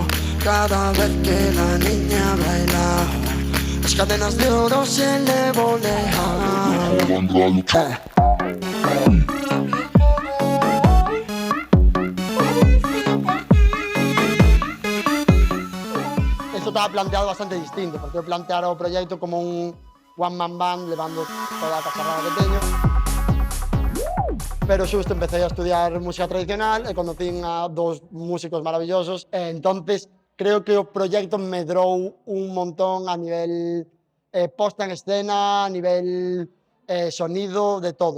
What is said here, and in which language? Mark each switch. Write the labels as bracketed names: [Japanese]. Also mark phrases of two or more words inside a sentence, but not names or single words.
[Spanish] Cada vez que la niña bailaba, las cadenas de oro se le voleaban. Esto estaba planteado bastante distinto, porque [Galician] eu planteara o proxecto como un [English] one-man band [Galician] levando toda a cacharrada que teño. Pero xusto empecé a estudiar música tradicional e conocín [Spanish] a dos músicos maravillosos [Galician] e entonces creo que o proxecto medrou un montón a nivel posta en escena, a nivel sonido, de todo.